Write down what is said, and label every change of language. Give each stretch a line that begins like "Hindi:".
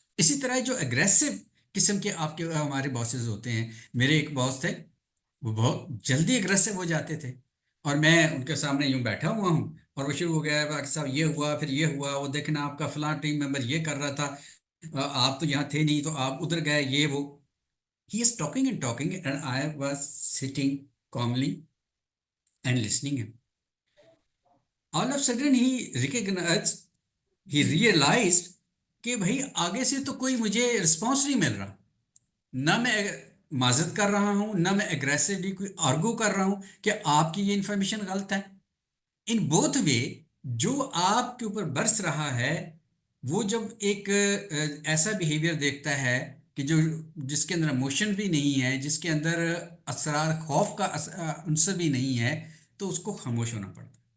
Urdu: اسی طرح جو اگریسو قسم کے آپ کے ہمارے باسز ہوتے ہیں، میرے ایک باس تھے، وہ بہت جلدی اگریسو ہو جاتے تھے، اور میں ان کے سامنے یوں بیٹھا ہوا ہوں اور وہ شروع ہو گیا ہے صاحب یہ ہوا پھر یہ ہوا، وہ دیکھنا آپ کا فلاں ٹیم ممبر یہ کر رہا تھا، آپ تو یہاں تھے نہیں تو آپ ادھر گئے، یہ وہ.
English: He is talking and talking and I was sitting calmly and listening him. All of a sudden he recognized, he realized
Urdu: کہ بھائی آگے سے تو کوئی مجھے رسپانس نہیں مل رہا، نہ میں معذرت کر رہا ہوں، نہ میں اگریسولی کوئی آرگو کر رہا ہوں کہ آپ کی یہ انفارمیشن غلط ہے.
English: in both way
Urdu: جو آپ کے اوپر برس رہا ہے، وہ جب ایک ایسا بیہیویئر دیکھتا ہے کہ جس کے اندر ایموشن بھی نہیں ہے، جس کے اندر اسرار خوف کا عنصر بھی نہیں ہے، تو اس کو خاموش ہونا پڑتا.